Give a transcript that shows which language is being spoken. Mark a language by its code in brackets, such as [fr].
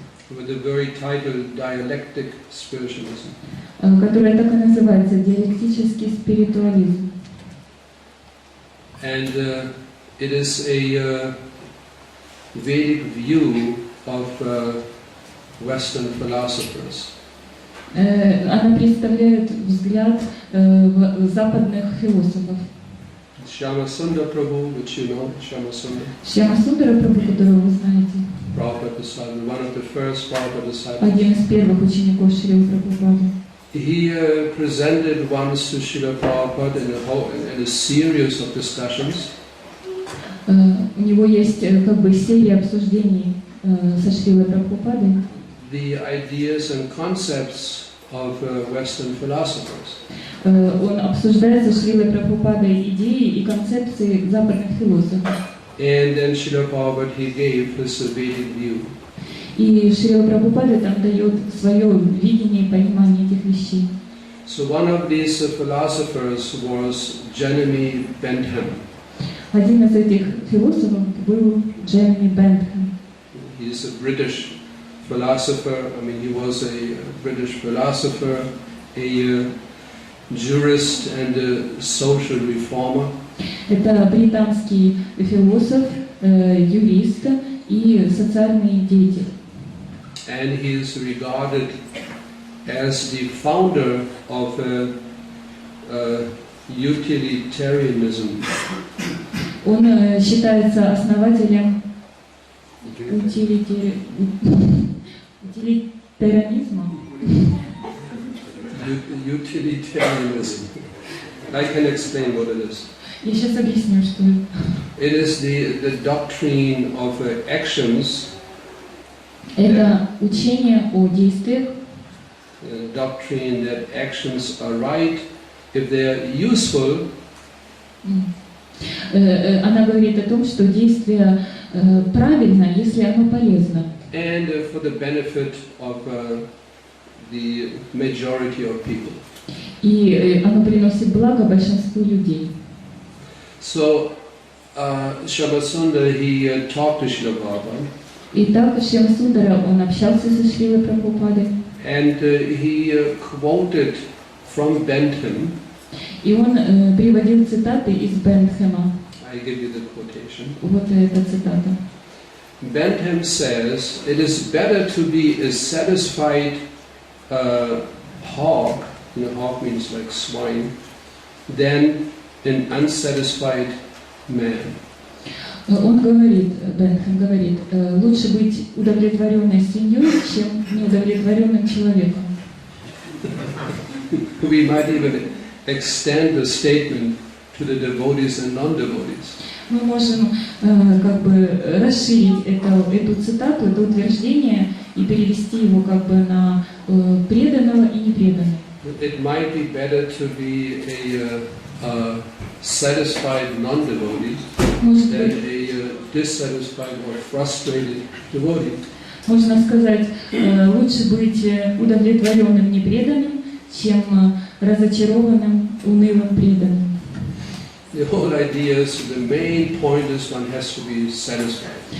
[en] With the very title Dialectic Spiritualism. [ru] которая так и называется «Диалектический спиритуализм». [en] And it is a Vedic view of Western philosophers. [ru] Она представляет взгляд западных философов. [en] Shama Sundar Prabhu, which you know, Shama Sundar. [ru] Шрила Прабхупада, которого вы знаете, [en] Prabhupada disciple, one of the first Prabhupada disciples. [ru] один из первых учеников Шрилы Прабхупады. [en] He presented once to Srila Prabhupada in a series of discussions. [ru] У него есть как бы серия обсуждений со Шрилой Прабхупадой. [en] The ideas and concepts of Western philosophers. [ru] Он обсуждает со Шрилой Прабхупадой идеи и концепции западных философов. [en] And then Srila Prabhupada, he gave his Vedic view. [ru] И Шрила Прабхупада там дает свое видение и понимание этих вещей. [en] So one of these philosophers was Jeremy Bentham. [ru] Один из этих философов был Джереми Бентхэм. [en] He's a British philosopher. I mean, he was a British philosopher, a jurist and a social reformer. [ru] Это британский философ, юрист и социальный деятель. [en] And he is regarded as the founder of utilitarianism. [ru] Он считается основателем утилитарианизма. [en] Utilitarianism. I can explain what it is. [ru] Я сейчас объясню, что это. [en] It is the doctrine of actions. [ru] Это учение о действиях. [en] The doctrine that actions are right if they are useful. [ru] Она говорит о том, что действие правильно, если оно полезно. [en] And for the benefit of the majority of people. [ru] И оно приносит благо большинству людей. [en] So, Shabasundar, he talked to Srila Prabhupada. [ru] Итак, Шрила Сундара, он общался со Шрилой Прабхупадой. [en] And he quoted from Bentham. [ru] И он приводил цитаты из Бентхэма. [en] I give you the quotation. [ru] Вот эта цитата. [en] Bentham says, it is better to be a satisfied hog, hog means like swine, than an unsatisfied man. [ru] Он говорит, Бентхэм говорит, лучше быть удовлетворенной свиньей, чем неудовлетворенным человеком. [en] We might even extend the statement to the devotees and non-devotees. [ru] Мы можем как бы расширить эту цитату, это утверждение и перевести его как бы на преданного и непреданного. [en] It might be better to be a satisfied non-devotee than a dissatisfied or frustrated devotee. [ru] Можно сказать, лучше быть удовлетворенным непреданным, чем разочарованным, унылым преданным. [en] The whole idea is, the main point is one has to be satisfied.